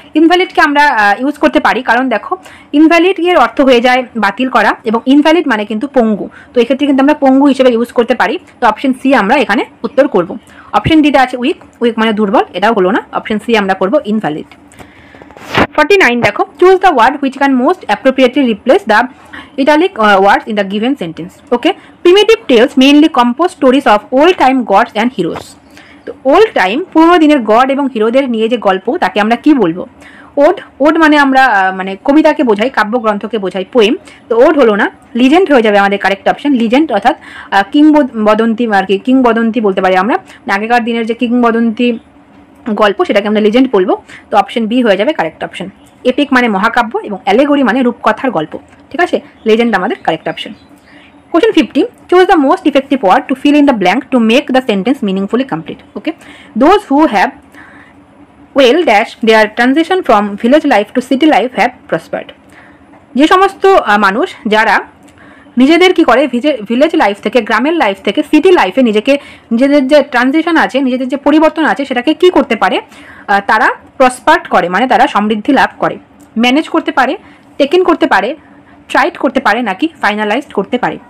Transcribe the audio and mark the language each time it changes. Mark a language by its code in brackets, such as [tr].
[bn] ইনভ্যালিডকে আমরা ইউজ করতে পারি, কারণ দেখো ইনভ্যালিড এর অর্থ হয়ে যায় বাতিল করা, এবং ইনভ্যালিড মানে কিন্তু পঙ্গু, তো এক্ষেত্রে কিন্তু আমরা পঙ্গু হিসেবে ইউজ করতে পারি। তো অপশন সি আমরা এখানে উত্তর করব। অপশন ডিতে আছে উইক। উইক মানে দুর্বল, এটাও হলো না। অপশন সি আমরা করব ইনভ্যালিড। 49 দেখো, [en] Choose the word which can most appropriately replace the italic words in the given sentence. Okay, primitive tales mainly compose stories of old time gods and heroes. [bn] তো old time পুরোনো দিনের god এবং হিরোদের নিয়ে যে গল্প, তাকে আমরা কি বলবো? ওড। ওড মানে আমরা মানে কবিতাকে বোঝাই, কাব্যগ্রন্থকে বোঝাই, পোয়েম। তো ওড হলো না, লিজেন্ড হয়ে যাবে আমাদের কারেক্ট অপশন। লিজেন্ড অর্থাৎ কিংবদন্তি আর কি, কিংবদন্তি বলতে পারি আমরা, আগেকার দিনের যে কিংবদন্তি গল্প, সেটাকে আমরা লিজেন্ড বলবো। তো অপশন বি হয়ে যাবে কারেক্ট অপশন। এপিক মানে মহাকাব্য এবং অ্যালেগরি মানে রূপকথার গল্প। ঠিক আছে, লেজেন্ড আমাদের correct option. [en] Question 50, choose the most effective word to fill in the blank to make the sentence meaningfully complete. Okay, those who have well dash their transition from village life to city life have prospered. [bn] যে সমস্ত মানুষ যারা নিজেদের কি করে, village life থেকে, গ্রামের life থেকে সিটি লাইফে নিজেদের যে ট্রানজিশন আছে, নিজেদের যে পরিবর্তন আছে, সেটাকে কি করতে পারে, তারা প্রসপার্ট করে, মানে তারা সমৃদ্ধি লাভ করে। ম্যানেজ করতে পারে, টেকেন করতে পারে, ট্রাইড করতে পারে, নাকি ফাইনালাইজড করতে পারে।